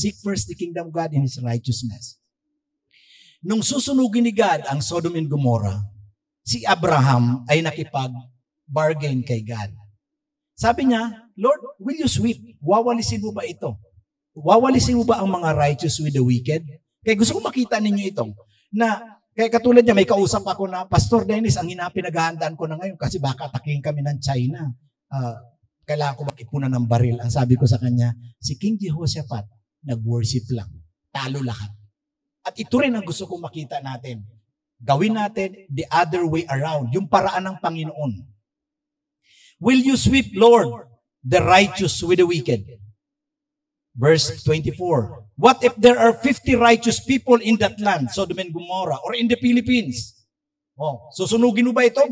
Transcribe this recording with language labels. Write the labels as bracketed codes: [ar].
[en] Seek first the kingdom of God and His righteousness. [tl] Nung susunugin ni God ang Sodom and Gomorrah, si Abraham ay nakipag-bargain kay God. Sabi niya, [en] Lord, will you sweep? [tl] Wawalisin mo ba ito? Wawalisin mo ba ang mga [en] righteous with the wicked? [tl] Kaya gusto ko makita ninyo ito. Kaya katulad niya, may kausap ako na, Pastor Dennis, ang pinaghahandaan ko na ngayon kasi baka atakin kami ng China. Kailangan ko makipunan ng baril. Ang sabi ko sa kanya, si King Jehoshaphat, nag-worship lang. Talo lahat. At ito rin ang gusto kong makita natin. Gawin natin [en] the other way around. [tl] Yung paraan ng Panginoon. [en] Will you sweep, Lord, the righteous with the wicked? Verse 24. What if there are 50 righteous people in that land, Sodom and Gomorrah, or in the Philippines? [tl] Susunugin mo ba ito?